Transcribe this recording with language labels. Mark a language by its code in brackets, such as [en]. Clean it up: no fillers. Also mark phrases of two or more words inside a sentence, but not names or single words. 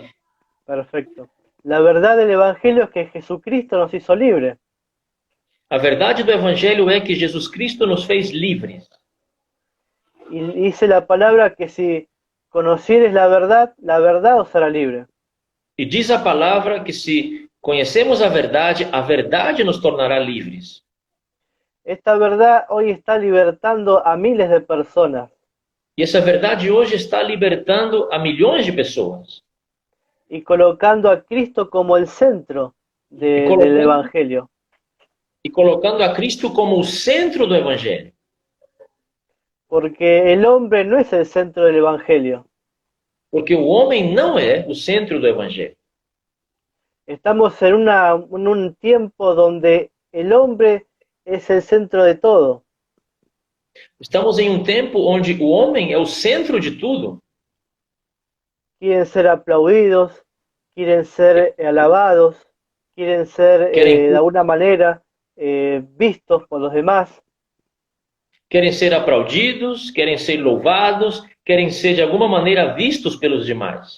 [es] Perfecto. La verdad del Evangelio es que Jesucristo nos hizo libres. [pt] A verdade do Evangelho é que Jesus Cristo nos fez livres. [es] Y dice la palabra que si conocieres la verdad os hará libre. [pt] E diz a palavra que se conhecemos a verdade nos tornará livres. [es] Esta verdad hoy está libertando a miles de personas [pt] E essa verdade hoje está libertando a milhões de pessoas. [es] y colocando a Cristo como el centro del Evangelio. [pt] E colocando a Cristo como o centro do Evangelho. [es] Porque el hombre no es el centro del Evangelio. [pt] Porque o homem não é o centro do Evangelho. [es] Estamos en un tiempo donde el hombre es el centro de todo. [pt] Estamos em um tempo onde o homem é o centro de tudo. [es] Quieren ser aplaudidos, quieren ser alabados, quieren ser de alguna manera vistos por los demás. [pt] Querem ser aplaudidos, querem ser louvados, querem ser de alguma maneira vistos pelos demais.